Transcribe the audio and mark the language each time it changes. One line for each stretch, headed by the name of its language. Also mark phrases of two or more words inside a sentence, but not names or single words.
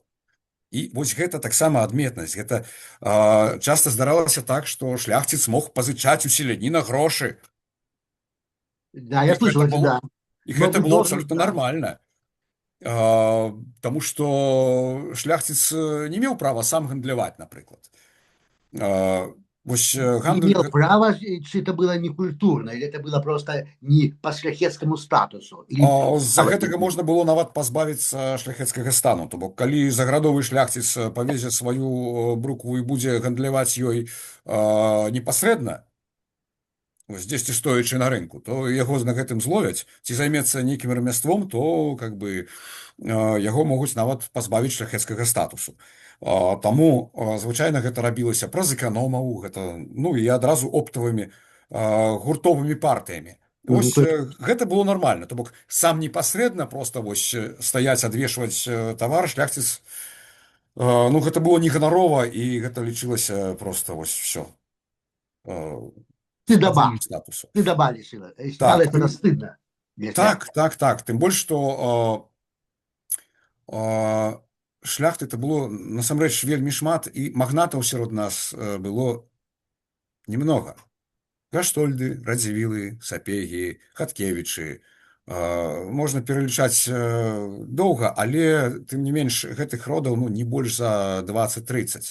Belarusian: І вось гэта таксама адметнасць. Гэта часта здаралася так, што шляхціц мог пазычаць у селяніна грошы.
Russian: Да, я слышал, да.
Belarusian: І гэта было абсолютно нормально. Таму што шляхціц не меў права сам гандляваць, напрыклад. Вось гандль...
Russian: Имел право, чи это было не культурно, или это было просто не по шляхетскому статусу?
Belarusian: З-за гэтага можна было нават пазбавіцца шляхецкага стану. То бок, калі заградовы шляхціц павезе сваю брукву і будзе гандляваць ёй непасрэдна, здесьці стоячы на рынку, то яго на гэтым зловяць, ці займецца нейкім рамяством, то как бы яго могуць нават пазбавіць шляхецкага статусу. Таму звычайна гэта рабілася праз эканомаў, гэта, ну, і адразу оптавымі гуртовымі партыямі. Вось гэта было нармальна. То бок сам непасрэдна проста вось стаяць, адвешваць тавар шляхціц, ну, гэта было не ганарова, і гэта лічылася проста вось всё.
Russian: Стыдоба лишила. Стало это стыдно.
Belarusian: Так. Тым больш, што шляхты это было насамрэч вельмі шмат, і магнатаў сярод нас было немного. Гаштольды, Радзівілы, Сапегі, Хаткевічы. Можна пералічаць доўга, але тым не менш гэтых родаў, ну, не больш за 20-30.